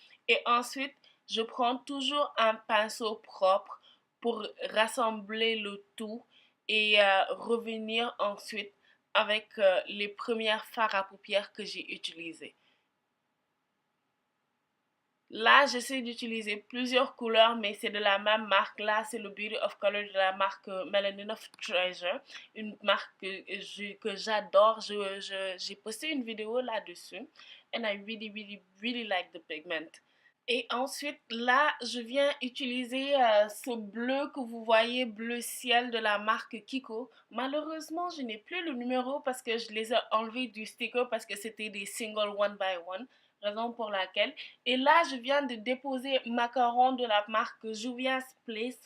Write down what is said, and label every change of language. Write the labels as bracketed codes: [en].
[fr] Et ensuite, je prends toujours un pinceau propre pour rassembler le tout et revenir ensuite avec les premières fards à paupières que j'ai utilisées. Là, j'essaie d'utiliser plusieurs couleurs, mais c'est de la même marque. Là, c'est le Beauty of Color de la marque Melanin Treasure, une marque que j'adore. J'ai posté une vidéo là-dessus. [en] And I really like the pigment. [fr] Et ensuite, là, je viens utiliser ce bleu que vous voyez, bleu ciel de la marque Kiko. Malheureusement, je n'ai plus le numéro parce que je les ai enlevés du sticker parce que c'était des singles [en] one by one. [fr] Raison pour laquelle. Et là, je viens de déposer Macaron de la marque Juvia's Place.